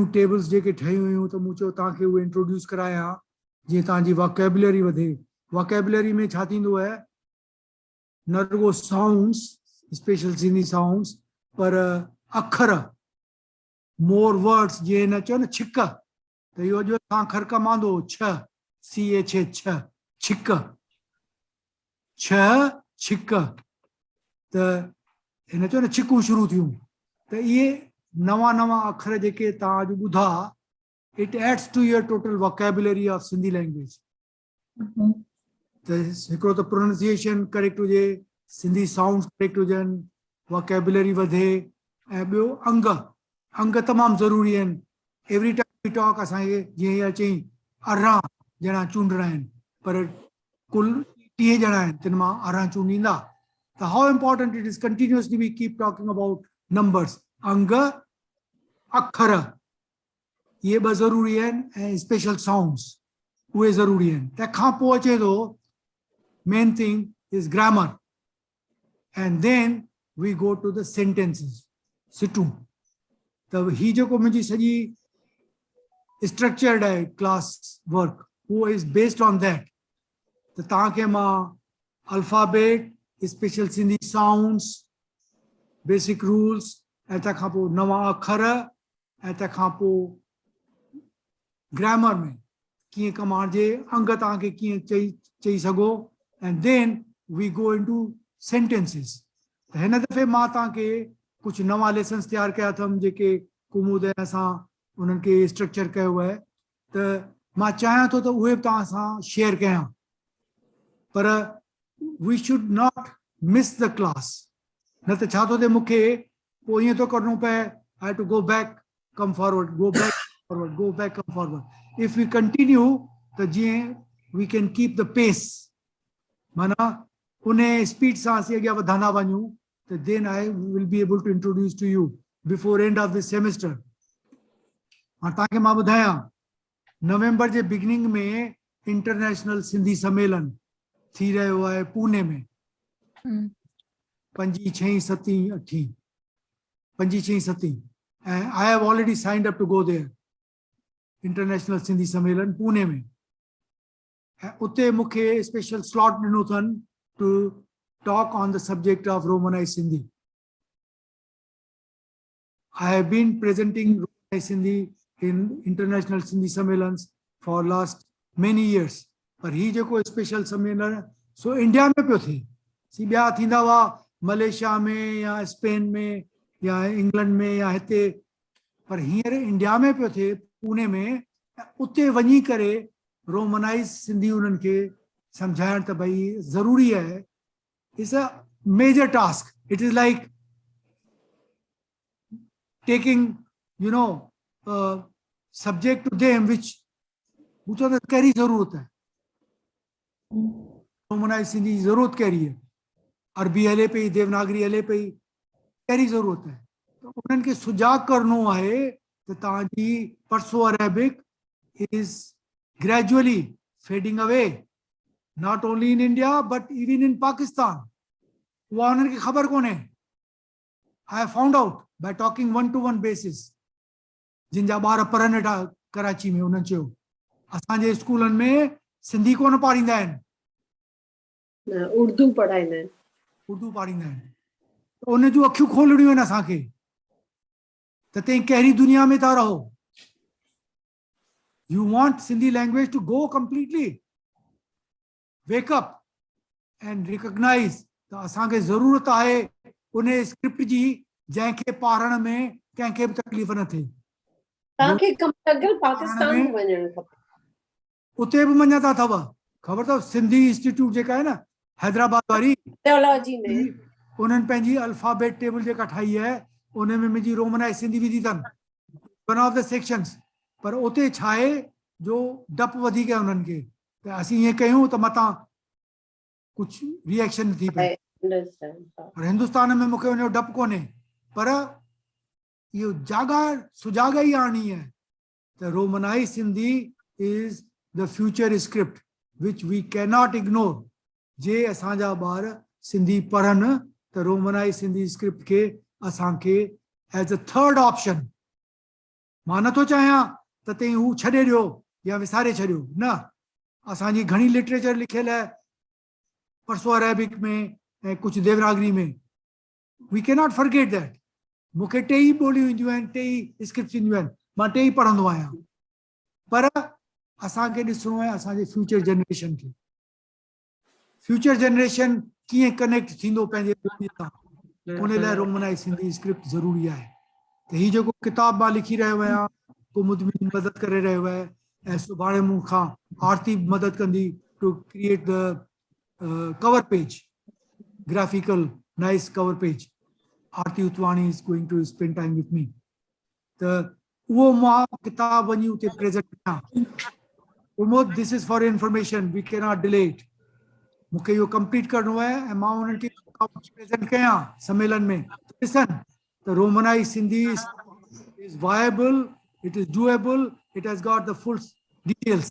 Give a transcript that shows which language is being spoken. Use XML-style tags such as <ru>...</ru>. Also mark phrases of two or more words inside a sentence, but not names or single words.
<sd>टेबल्स जेके ठहियूं हुयूं त मूं चयो तव्हांखे उहे इंट्रोड्यूस करायां जीअं तव्हांजी वोकेबुलरी वधे वोकेबुलरी में छा थींदो आहे न रुगो साउंड्स</sd> <en>special Sindhi sounds</en> <sd>पर अखर</sd> <en>more words</en> <sd>जीअं न चयो न छिक त इहो जो तव्हां खरकमांदो छ CH छिक छिक त हिन चयो न छिकूं शुरू थियूं त इहे नवां अखर जेके तव्हां अॼु ॿुधा</sd> <en>it adds to your total vocabulary of Sindhi language.</en> <sd>त हिकिड़ो त</sd> <en>pronunciation correct</en> <sd>हुजे सिंधी साउंड्स करेक्ट हुजनि वोकेबुलरी वधे ऐं ॿियो अंग तमामु ज़रूरी आहिनि</sd> <en>every time we talk</en> <sd>असांखे जीअं इहा चई 18 ॼणा चूंडणा आहिनि पर कुल 30 ॼणा आहिनि तिन मां 18 चूंडींदा त</sd> <en>how important it is continuously we keep talking about numbers</en> <sd>अंग अखर ये ब ज़रूरी आहिनि ऐं</sd> <en>special sounds</en> <sd>उहे ज़रूरी आहिनि तंहिंखां पोइ अचे थो</sd> <en>main thing is grammar and then we go to the sentences</en> <sd>सिटूं त ही जेको मुंहिंजी सॼी स्ट्रक्चर्ड आहे</sd> <en>class work</en> <sd>उहो</sd> <en>is based on that</en> <sd>त तव्हांखे मां अल्फाबेट</sd> <en>special Sindhi sounds basic rules</en> <sd>ऐं तंहिंखां पोइ नवां अखर ऐं तंहिंखां पोइ ग्रामर में कीअं कमु आणिजे अंग तव्हांखे कीअं चई सघो</sd> <en>and then we go in to sentences</en> <sd>त हिन दफ़े मां तव्हांखे कुझु नवां लेसन्स तयारु कया अथमि जेके कुमूद सां उन्हनि खे स्ट्रक्चर कयो आहे त मां चाहियां थो त उहे बि तव्हां सां शेयर कयां पर</sd> <en>we should not miss the class</en> <sd>न त छा थो थिए मूंखे पोइ ईअं थो करिणो पए</sd> <en>I to go back come forward go back come forward if we continue</en> <sd>त जीअं</sd> <en>we can keep the pace</en> <sd>माना उन स्पीड सां असीं अॻियां वधंदा वञूं</sd> <en>then I will be able to introduce to you before end of the semester.</en> <sd>हाँ ताकि मां बुधाया नवंबर जे बिगिनिंग में इंटरनेशनल सिंधी सम्मेलन थी रहियो आहे पुणे में 5, 6, 7, 8 5, 6, 7</sd> <en>and I have already signed up to go there. International Sindhi</en> <sd>सम्मेलन पुणे में उते मूंखे स्पेशल स्लॉट ॾिनो अथनि</sd> <en>to talk on the subject of Romanized Sindhi. I have been presenting Romanized Sindhi in international Sindhi सम्मेलन्स for last many years.</en> <sd>पर ही जेको स्पेशल सम्मेलन सो इंडिया में पियो थिए सी ॿिया थींदा हुआ मलेशिया में या स्पेन में या इंग्लैंड में या हिते पर हींअर इंडिया में पियो थिए पुणे में उते वञी करे रोमनाइज सिंधी उन्हनि खे सम्झाइण त भई ज़रूरी आहे.</sd> <en>It's a major task. It is like taking, you know, subject to them which</en> <hi>करी जरूरत है. रोमनाइज सिंधी जरूरत कह रही है,</hi> <sd>अरबी हले पई, देवनागरी हले पई, कहिड़ी जरूरत है. तो उन्हनि खे सुजाग करणो आहे त तव्हांजी परसो अरेबिक</sd> <en>is gradually fading away, not only in India but even in Pakistan.</en> <sd>उहा उन्हनि खे ख़बर कोन्हे.</sd> <en>I have found out by talking one-to-one basis.</en> <sd>जिन जा ॿार पढ़नि वेठा कराची में, उन्हनि चयो असांजे स्कूलनि में सिंधी कोन पाढ़ींदा आहिनि, उर्दू पढ़ाईंदा आहिनि. उर्दू पाढ़ींदा आहिनि. त उन जूं अखियूं खोलणियूं आहिनि असांखे त तव्हां कहिड़ी दुनिया में था रहो.</sd> <en>You want Sindhi language to go completely. Wake up and recognize</en> <sd>त असांखे ज़रूरत आहे उन स्क्रिप्ट जी जंहिंखे पाढ़ण में कंहिंखे बि तकलीफ़ न थिए. तव्हांखे कम लॻियल पाकिस्तान में वञणु खपे. उते बि मञता अथव, ख़बर अथव सिंधी इंस्टीट्यूट जेका आहे न हैदराबाद वारी, थियोलॉजी में उन्हनि पंहिंजी अल्फाबेट टेबल जेका ठाही आहे उन में मुंहिंजी रोमनाइज सिंधी विधी अथनि,</sd> <en>one of the sections.</en> <sd>पर उते छा आहे जो डपु वधीक आहे उन्हनि खे त असीं ईअं कयूं त मतां कुझु रिएक्शन थी पए. पर हिंदुस्तान में मूंखे उनजो डपु कोन्हे, पर इहो सुजाॻाई आणणी आहे त रोमनाइज सिंधी</sd> <en>is the future script which we cannot ignore.</en> <sd>जे असांजा ॿार सिंधी पढ़नि त रोमनाइज सिंधी स्क्रिप्ट खे असांखे</sd> <en>as a third option,</en> <sd>मां नथो चाहियां त तव्हां हू छॾे ॾियो या विसारे छॾियो, न. असांजी घणी लिटरेचर लिखियल आहे परसो अरेबिक में ऐं कुझु देवनागरी में.</sd> <en>we cannot forget that.</en> <sd>मूंखे टेई ॿोलियूं ईंदियूं आहिनि, टेई स्क्रिप्ट ईंदियूं आहिनि, मां टेई पढ़ंदो आहियां. पर असांखे ॾिसणो आहे असांजे</sd> <en>future generation</en> <sd>खे.</sd> <en>future generation</en> <sd>कीअं कनेक्ट थींदो पंहिंजे ॿोलीअ सां, उन लाइ रोमनाइज सिंधी स्क्रिप्ट ज़रूरी आहे. त हीउ जेको किताब मां लिखी रहियो आहियां कुमुद मुंहिंजी मदद करे रहियो आहे ऐं सुभाणे मूंखां आरती मदद कंदी</sd> <en>to create the cover page, graphical nice cover page,</en> <sd>ग्राफिकल नाइस कवर पेज.</sd> <en>Aarti Utwani is going to spend time with me.</en> <sd>त उहो मां किताब वञी उते प्रेज़ेंट कयां.</sd> <en>Umod this is for information, we cannot delay it.</en> <sd>मूंखे इहो कंप्लीट करणो आहे ऐं मां उन्हनि खे प्रेज़ेंट कयां सम्मेलन में. ॾिसनि त</sd> <en>Romanized Sindhi is viable, it is doable, it has got the full details.</en>